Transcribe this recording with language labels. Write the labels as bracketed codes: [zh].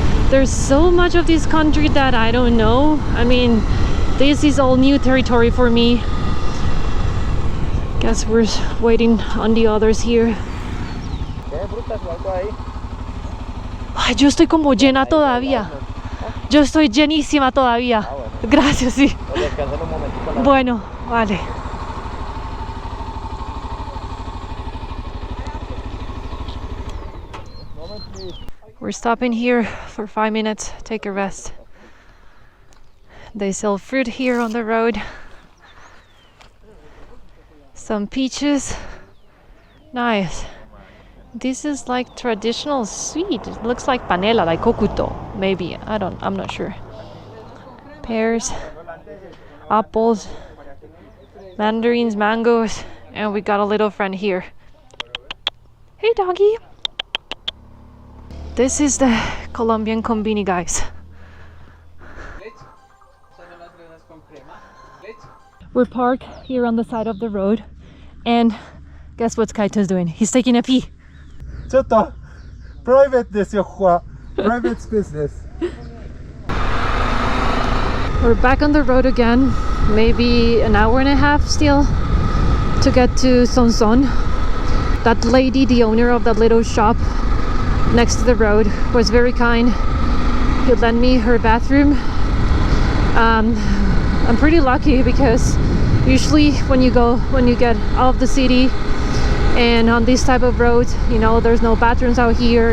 [en] There's so much of this country that I don't know. I mean, this is all new territory for me. Guess we're waiting on the others here. [es] Ay, yo estoy como llena todavía. Yo estoy llenísima todavía. Gracias, sí. Bueno, vale. [en] We're stopping here for 5 minutes, take a rest. They sell fruit here on the road. Some peaches. Nice. This is like traditional sweet. It looks like panela, like kokuto, maybe. I'm not sure. Pears, apples, mandarins, mangoes, and we got a little friend here. Hey doggy. This is the Colombian combini, guys. We're parked here on the side of the road, and guess what Kaito's doing? He's taking a pee. [ja] ちょっとプライベートですよ、ここは。プライベートスペースです。 [en] We're back on the road again. Maybe an hour and a half still to get to Sonson. That lady, the owner of that little shop next to the road, was very kind. He lent me her bathroom. I'm pretty lucky because usually when you get out of the city and on this type of roads, you know, there's no bathrooms out here.